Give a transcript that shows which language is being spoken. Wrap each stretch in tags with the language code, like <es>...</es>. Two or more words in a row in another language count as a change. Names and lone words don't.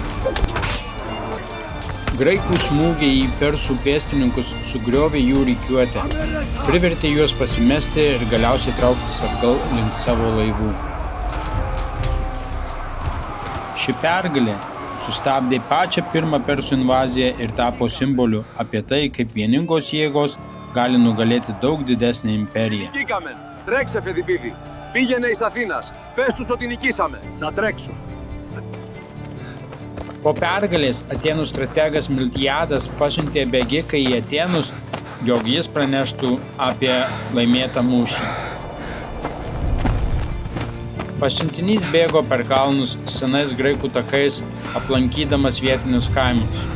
<lt>Graikų smūgiai į persų pėstininkus sugriovė jų rikiuotę, privertė juos pasimesti ir galiausiai trauktis atgal link savo laivų. Ši pergalė sustabdė pačią pirmą persų invaziją ir tapo simboliu apie tai, kaip vieningos jėgos gali nugalėti daug didesnę imperiją.</lt> <el>Πήγαινε εις Αθήνας. Πες τους ότι νικήσαμε. Θα τρέξω.</el> <lt>Po pergalės Atėnų strategas Miltiadas pasiuntė bėgiką į Atėnus, jog jis praneštų apie laimėtą mūšį. Pasiuntinys bėgo per kalnus senais graikų takais, aplankydamas vietinius kaimus.</lt>